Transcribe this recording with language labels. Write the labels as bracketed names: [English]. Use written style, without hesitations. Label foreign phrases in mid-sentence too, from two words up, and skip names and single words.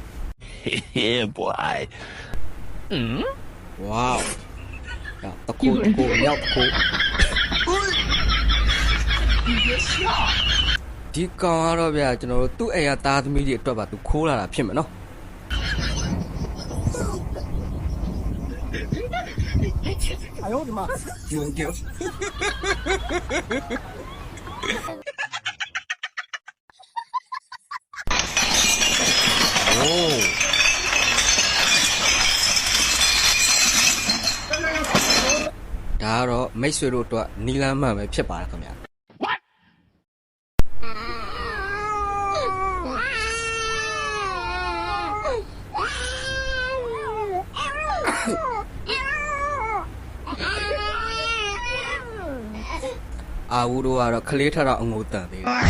[English] Yeah, boy. [Burmese] ဝေါတကူရောက်တကူဒီကောင်ကတော့ဗျာကျွန်တော်တို့သူ့အိမ်ကသားသမီးတွေအတွက်ပါသူခိုးလာတာဖြစ်မယ်နော် [Chinese] 哎呦我的妈！丢丢！哦， [Burmese] ဒါကတော့မိတ်ဆွေတို့အတွက်နီလန်းမှန်ပဲဖြစ်ပါတယ်ခင်ဗျာ အာဝူတို့ကတော့ခလေးထတော့အငိုတန်သေးတယ်